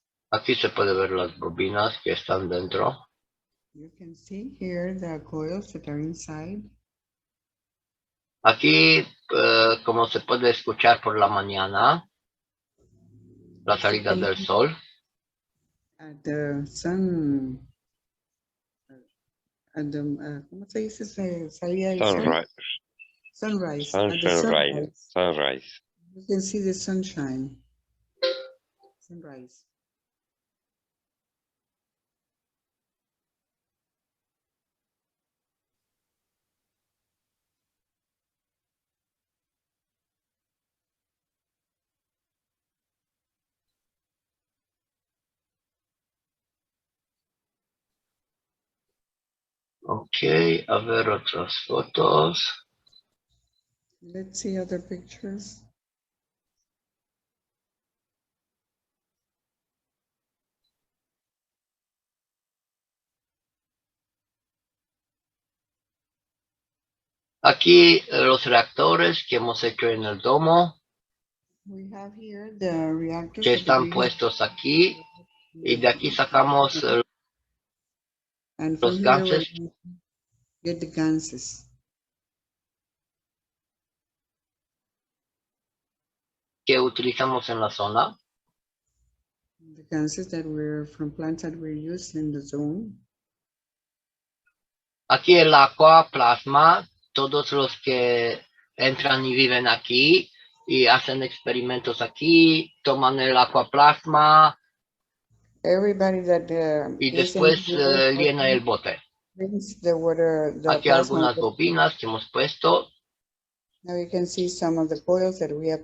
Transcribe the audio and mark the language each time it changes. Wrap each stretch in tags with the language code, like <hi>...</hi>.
<es>Aquí se puede ver las bobinas que están dentro.</es> <en>You can see here the coils that are inside.</en> <es>Aquí, como se puede escuchar por la mañana, la salida del sol.</es> <en>At the sun, at the,</en> <es>¿cómo se dice? Salida del sol?</es> <en>Sunrise. At the sunrise. Sunrise. You can see the sunshine. Sunrise.</en> <es>Ok, a ver otras fotos.</es> <en>Let's see other pictures.</en> <es>Aquí los reactores que hemos hecho en el domo,</es> <en>We have here the reactors</en> <es>que están puestos aquí, y de aquí sacamos los ganses.</es> <en>Get the ganses.</en> <es>Que utilizamos en la zona.</es> <en>The ganses that were from plants that were used in the zone.</en> <es>Aquí el agua, plasma, todos los que entran y viven aquí y hacen experimentos aquí, toman el agua plasma.</es> <en>Everybody that</en> <es>y después llena el bote.</es> <en>The water,</en> <es>aquí algunas bobinas que hemos puesto.</es> <en>Now you can see some of the coils that we have</en>